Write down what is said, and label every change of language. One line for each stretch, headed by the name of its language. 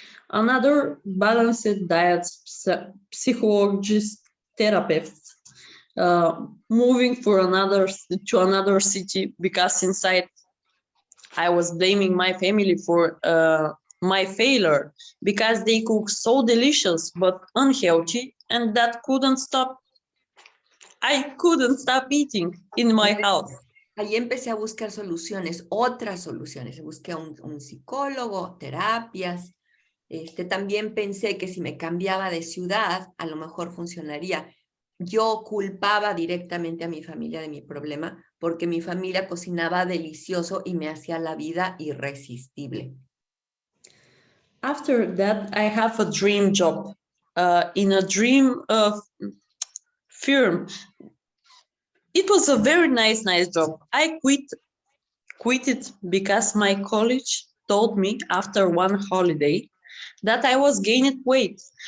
English: Another balanced diet psychologist, therapist, moving to another city because inside I was blaming my family for my failure because they cook so delicious but unhealthy, and that couldn't stop. I couldn't stop eating in my house.
Spanish: Ahí empecé a buscar soluciones, otras soluciones. Busqué a un psicólogo, terapias. También pensé que si me cambiaba de ciudad, a lo mejor funcionaría. Yo culpaba directamente a mi familia de mi problema porque mi familia cocinaba delicioso y me hacía la vida irresistible.
English: After that, I have a dream job in a dream firm. It was a very nice job. I quit it because my college told me after one holiday that I was gaining weight.